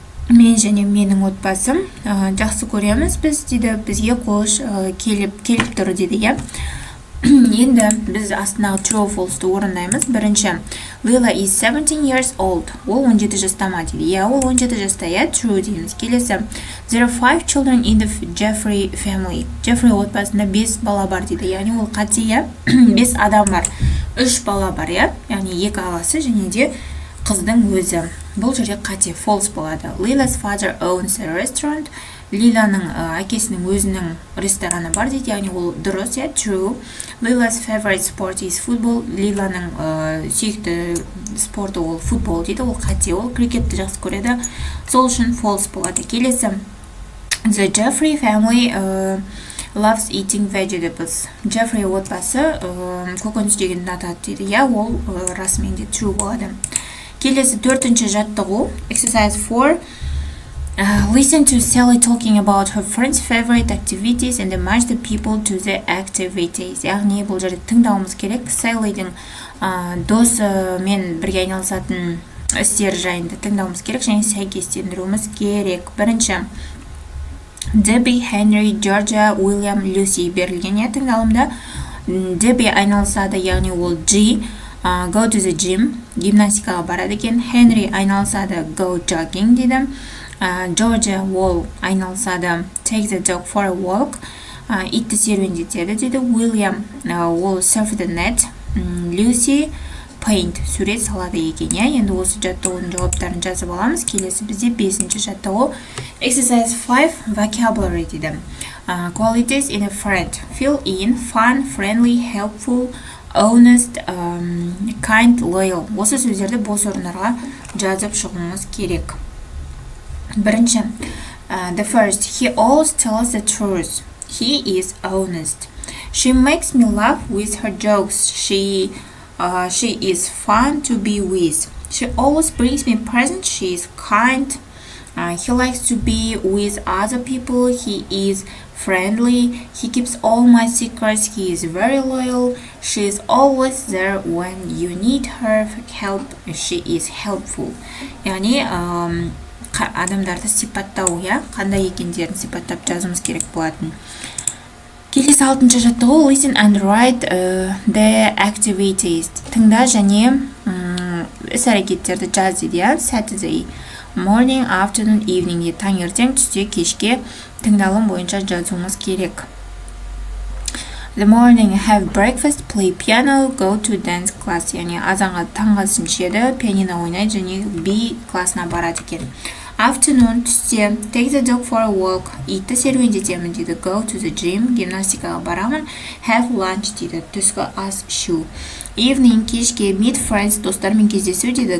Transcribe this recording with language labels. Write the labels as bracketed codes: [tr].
[kk] Мен және менің отбасым жақсы көреміз біз дейді. Бізге қош келіп тұр дейді. Енді біз астындағы [en] true or false- [kk] ты орындаймыз. [en] Бірінші, Leela is 17 years old. [kk] Ол 17 жаста ма дейді. Ол 17 жаста. True дейміз. [en] Келесі, there are 5 children in the Jeffrey family. [kk] Jeffrey отбасында 5 бала бар дейді. Яғни ол қате, 5 адам бар. 3 бала бар, яғни 2 ағасы және де қыздың өзі. Бұл жерде қате false болады. [en] Leela's father owns a restaurant. [kk] Лиланың әкесінің өзінің рестораны бар дейді, яғни ол дұрыс, true. [en] Leela's favorite sport is football. [kk] Лиланың сүйікті спорты ол футбол дейді, ол қате, ол крикетті жақсы көреді. Сол үшін false болады. [en] Келесі, the Jeffrey family loves eating vegetables. [kk] Jeffrey отбасы көкөніс жегенді ұнатады дейді, ол расымен де true болады. Келесі, төртінші жаттығу, [en] exercise 4. Listen to Sally talking about her friends' favorite activities and match the people to the activities. [kk] Яғни бұл жерде тыңдауымыз керек. Sally'дің досымен бірге айналысатын істер жайында тыңдауымыз керек және сәйкестендіруіміз керек. Бірінші, Debbie, Henry, Georgia, William, Lucy берілген тыңдалымда. Debbie айналысады, яғни ол G, [en] go to the gym, [kk] гимнастикаға барады екен. Henry айналысады, [en] go jogging [kk] дейді. Georgia ол айналысады, [en] take the dog for a walk, [kk] итті серуендетеді дейді. [en] William ол surf the net. [kk] Lucy paint, сурет салады екен. Енді осы жаттығудың жауаптарын жазып аламыз. Келесі бізде 5-ші жаттығу, [en] exercise 5, vocabulary [kk] дейді. [en] Qualities in a friend, fill in, fun, friendly, helpful, honest, kind, loyal. [kk] Осы сөздерді бос орындарға жазып шығуымыз керек. [en] Бірінші, the first, he always tells the truth. He is honest. She makes me laugh with her jokes. She is fun to be with. She always brings me presents. She is kind. He likes to be with other people. He is friendly. He keeps all my secrets. He is very loyal. She is always there when you need her help. She is helpful. [kk] яғни адамдарды сипаттау, қандай екендерін сипаттап жазуымыз керек болатын. Келесі 6-ші жаттығу, [en] listen and write the activities. [kk] Тыңда және іс-әрекеттерді жаз дейді. [en] Saturday, morning, afternoon, evening. [kk] Таңертең, түсте, кешке тыңдалым бойынша жазуымыз керек. [en] The morning, have breakfast, play piano, go to dance class. [kk] Яғни азанға таңғы асын ішеді, пианино ойнайды және би классына барады екен. [en] Afternoon, [kk] түсте, [en] take the dog for a walk. [kk] Итті серуендетемін дейді. [en] Go to the gym, [kk] гимнастикаға барамын. [en] Have lunch дейді. [kk] Түскі ас ішу. Evening, кешке, [en] meet friends, [kk] достармен кездесу дейді.